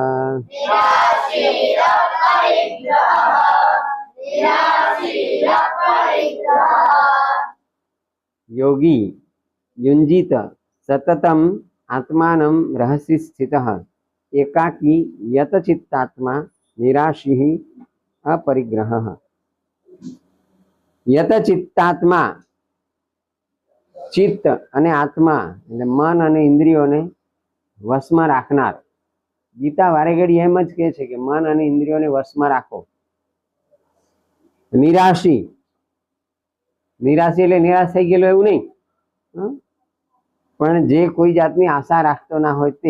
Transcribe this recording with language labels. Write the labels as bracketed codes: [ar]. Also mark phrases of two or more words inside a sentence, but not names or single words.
[sa] योगी युञ्जीत सततम आत्मानं रहसि स्थितः एकाकी यत चित्तात्मा निराशी अपरिग्रहः। यत चित्तात्मा [gu] चित्त અને આત્મા એટલે મન અને ઇન્દ્રિયોને વશમાં રાખનાર. ગીતા વારે ઘડી એમ જ કહે છે કે મન અને ઇન્દ્રિયોને વશમાં રાખો. નિરાશી નિરાશી એટલે નિરાશ થઈ ગયેલો એવું નહીં, પણ જે કોઈ જાતની આશા રાખતો ના હોય તે.